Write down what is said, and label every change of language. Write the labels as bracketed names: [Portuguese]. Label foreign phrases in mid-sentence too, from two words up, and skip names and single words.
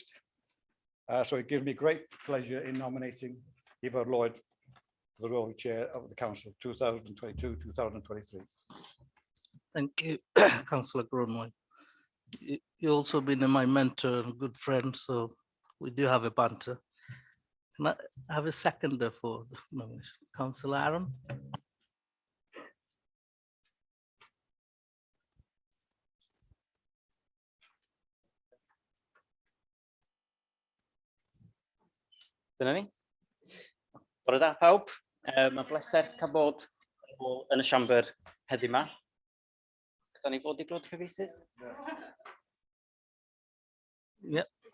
[English] So it gives me great pleasure in nominating Yvonne Lloyd for the role of chair of the council 2022-2023. Thank you, Councillor Conway. You also been my mentor and good friend, so we do have a banter. Can I have a seconder for the nomination? Councillor Aaron? [Welsh] Dyna ni. Bore da pawb, mae'n bleser cael bod yn y siambr heddiw yma. Da ni fod i glod cyfieithydd? [English] Yeah.